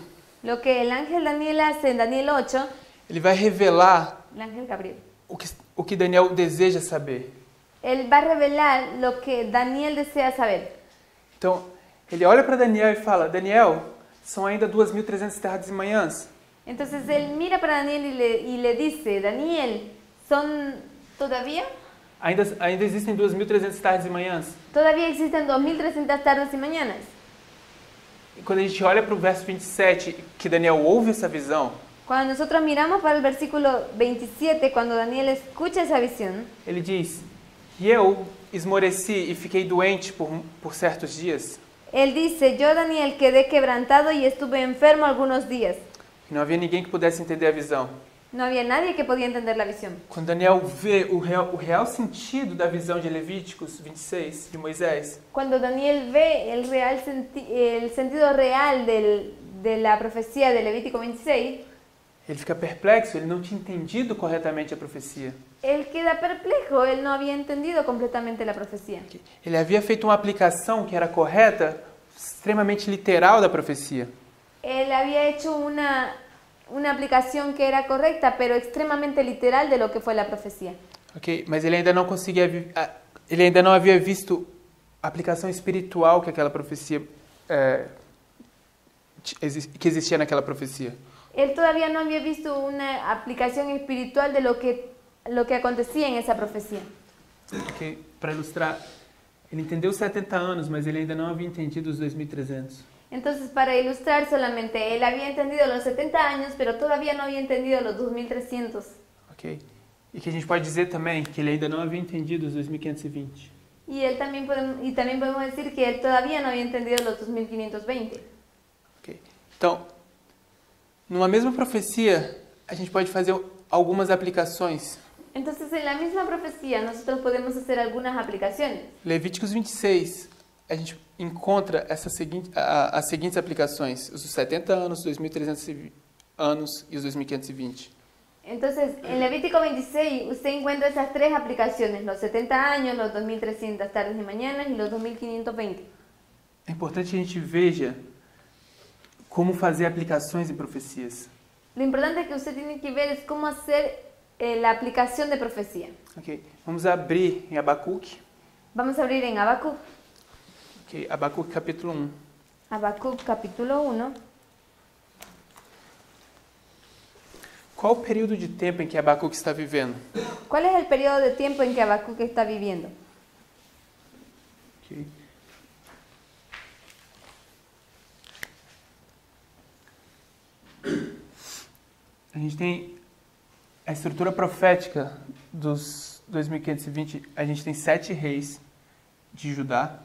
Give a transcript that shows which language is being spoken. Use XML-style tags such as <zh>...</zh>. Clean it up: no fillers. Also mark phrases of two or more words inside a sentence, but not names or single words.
<es>Lo que el ángel Daniel hace en Daniel 8,</es> <pt>ele vai revelar</pt> <es>el ángel Gabriel,</es> <pt>o que Daniel deseja saber.</pt> <es>él va a revelar lo que Daniel desea saber.</es> <pt>Então, ele olha para Daniel e fala: Daniel, são ainda 2.300 tardes e manhãs.</pt> <es>Entonces él mira para Daniel y le dice, Daniel, ¿son todavía?</es> <pt>Ainda existem 2.300 tardes e manhãs.</pt> <es>Todavía existen 2300 tardes y mañanas.</es> <pt>E quando a gente olha para o verso 27, que Daniel ouve essa visão,</pt> <es>Cuando nosotros miramos para el versículo 27, cuando Daniel escucha esa visión,</es> <pt>ele diz: e eu esmoreci e fiquei doente por certos dias.</pt> <es>él dice, yo Daniel quedé quebrantado y estuve enfermo algunos días.</es> <pt>E não havia ninguém que pudesse entender a visão.</pt> <es>No había nadie que podía entender la visión.</es> <pt>Quando Daniel vê o real sentido da visão de Levíticos 26, de Moisés,</pt> <es>Cuando Daniel ve el sentido real de la profecía de Levítico 26,</es> <pt>ele fica perplexo, ele não tinha entendido corretamente a profecia.</pt> <es>él queda perplejo, él no había entendido completamente la profecía.</es> <pt>Ele havia feito uma aplicação que era correta, extremamente literal da profecia.</pt> <es>Él había hecho una aplicación que era correcta, pero extremadamente literal de lo que fue la profecía.</es> <pt>Ok, mas ele ainda não conseguia, ele ainda não havia visto a aplicação espiritual que aquela profecia que existia naquela profecia.</pt> <es>Él todavía no había visto una aplicación espiritual de lo que acontecía en esa profecía.</es> <pt>Ok, para ilustrar, ele entendeu os 70 anos, mas ele ainda não havia entendido os 2.300.</pt> <es>Entonces, para ilustrar solamente, él había entendido los 70 años, pero todavía no había entendido los 2300.</es> <pt>Ok, e que a gente pode dizer também que ele ainda não havia entendido os 2.520.</pt> <es>Y también podemos decir que él todavía no había entendido los 2520.</es> <pt>Ok, então, numa mesma profecia, a gente pode fazer algumas aplicações.</pt> <es>Entonces, en la misma profecía, nosotros podemos hacer algunas aplicaciones.</es> <pt>Levíticos 26, a gente encontra as seguintes aplicações: os 70 anos, os 2.300 anos e os 2.520.</pt> <es>Entonces, en Levítico 26, usted encuentra esas tres aplicaciones, los 70 años, los 2300 tardes y mañanas y los 2520.</es> <pt>É importante que a gente veja como fazer aplicações em profecias.</pt> <es>Lo importante que usted tiene que ver es cómo hacer la aplicación de profecía.</es> <pt>Ok, vamos abrir em Abacuque.</pt> <es>Vamos a abrir en Habacuc.</es> <pt>Ok, Abacuque capítulo 1.</pt> <es>Habacuc capítulo 1.</es> <pt>Qual o período de tempo em que Abacuque está vivendo?</pt> <es>¿Cuál es el periodo de tiempo en que Habacuc está viviendo?</es> <pt>Ok. A gente tem a estrutura profética dos 2520, a gente tem 7 reis de Judá.</pt>